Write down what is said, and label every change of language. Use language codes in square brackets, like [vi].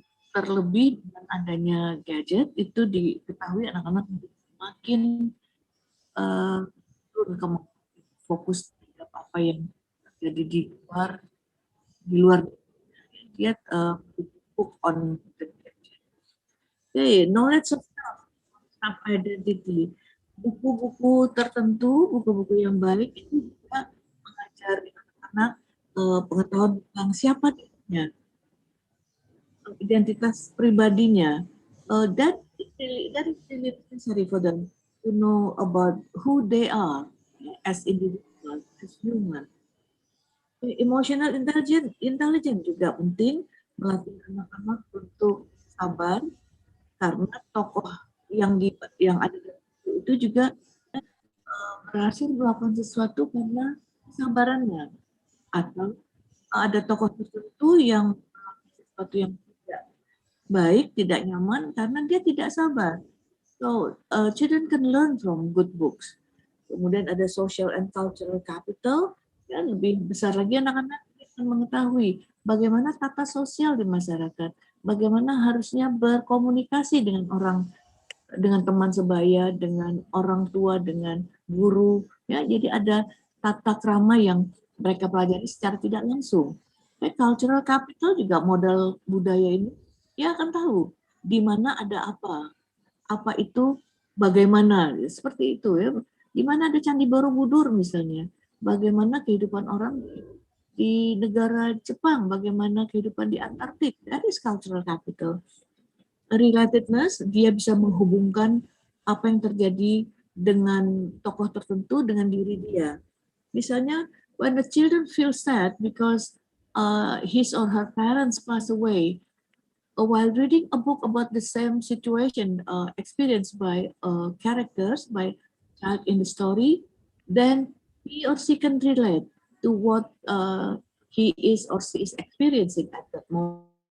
[id] Terlebih dengan adanya gadget, itu diketahui anak-anak makin turun ke fokus terhadap apa yang terjadi di luar dia [en] book on the gadget. Okay, knowledge of self identity. [id] Buku-buku tertentu, buku-buku yang baik itu juga mengajar anak-anak pengetahuan tentang siapa dirinya, identitas pribadinya. [en] That is really necessary for them to know about who they are as individuals, as human. [id] Emotional intelligence juga penting, melatih anak-anak untuk sabar, karena tokoh yang ada itu juga berhasil melakukan sesuatu karena kesabarannya, atau ada tokoh tertentu yang melakukan sesuatu yang tidak baik, tidak nyaman karena dia tidak sabar. [en] So children can learn from good books. [id] Kemudian ada social and cultural capital, ya, lebih besar lagi anak-anak akan mengetahui bagaimana tata sosial di masyarakat, bagaimana harusnya berkomunikasi dengan teman sebaya, dengan orang tua, dengan guru, ya. Jadi ada tata krama yang mereka pelajari secara tidak langsung. Cultural capital juga modal budaya ini, ya akan tahu di mana ada apa itu, bagaimana, seperti itu ya. Di mana ada Candi Borobudur misalnya, bagaimana kehidupan orang di negara Jepang, bagaimana kehidupan di Antartik. [en] That is cultural capital. [id] Relatedness, dia bisa menghubungkan apa yang terjadi dengan tokoh tertentu dengan diri dia. [en] Misalnya, when the children feel sad because his or her parents pass away, while reading a book about the same situation experienced by characters, by child in the story, then he or she can relate to what he is or she is experiencing at that moment.